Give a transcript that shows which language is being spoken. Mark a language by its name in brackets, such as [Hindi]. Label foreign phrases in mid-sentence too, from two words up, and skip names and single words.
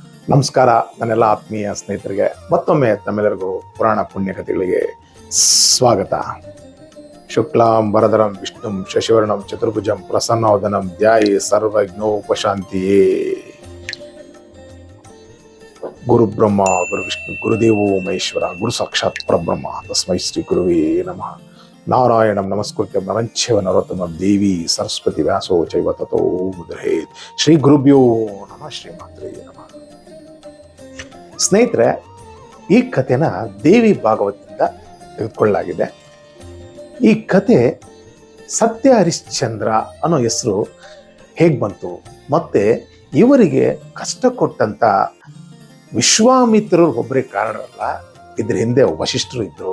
[Kannada] ನಮಸ್ಕಾರ ನನ್ನೆಲ್ಲ ಆತ್ಮೀಯ ಸ್ನೇಹಿತರಿಗೆ ಮತ್ತೊಮ್ಮೆ ತಮ್ಮೆಲ್ಲರಿಗೂ ಪುರಾಣ ಪುಣ್ಯಕಥೆಗಳಿಗೆ ಸ್ವಾಗತ. [Sanskrit] ಶುಕ್ಲಾಂ ವರದರಂ ವಿಷ್ಣುಂ ಶಶಿವರ್ಣಂ ಚತುರ್ಭುಜಂ ಪ್ರಸನ್ನವದನಂ ಧ್ಯಾಯೇ ಸರ್ವಜ್ಞೋಪಶಾಂತಿಯೇ. ಗುರು ಬ್ರಹ್ಮ ಗುರು ವಿಷ್ಣು ಗುರುದೇವೋ ಮಹೇಶ್ವರ ಗುರು ಸಾಕ್ಷಾತ್ ಪರಬ್ರಹ್ಮ ತಸ್ಮೈ ಶ್ರೀ ಗುರುವೇ ನಮಃ. ನಾರಾಯಣಂ ನಮಸ್ಕೃತ್ಯ ನರಂಚೈವ ನರೋತ್ತಮಂ ದೇವಿ ಸರಸ್ವತಿ ವ್ಯಾಸೋ ಚೈವ ತಥೋ ಮುದ್ರೇತ್. ಶ್ರೀ ಗುರುಭ್ಯೋ ನಮಃ. ಶ್ರೀಮಾತ್ರೇ ನಮಃ. [Kannada] ಸ್ನೇಹಿತರೆ, ಈ ಕಥೆನ ದೇವಿ ಭಾಗವತದಿಂದ ತೆಗೆದುಕೊಳ್ಳಲಾಗಿದೆ. ಈ ಕತೆ ಸತ್ಯ ಹರಿಶ್ಚಂದ್ರ ಅನ್ನೋ ಹೆಸರು ಹೇಗೆ ಬಂತು, ಮತ್ತೆ ಇವರಿಗೆ ಕಷ್ಟ ಕೊಟ್ಟಂತ ವಿಶ್ವಾಮಿತ್ರರು ಒಬ್ಬರೇ ಕಾರಣವಲ್ಲ, ಇದ್ರ ಹಿಂದೆ ವಶಿಷ್ಠರು ಇದ್ರು.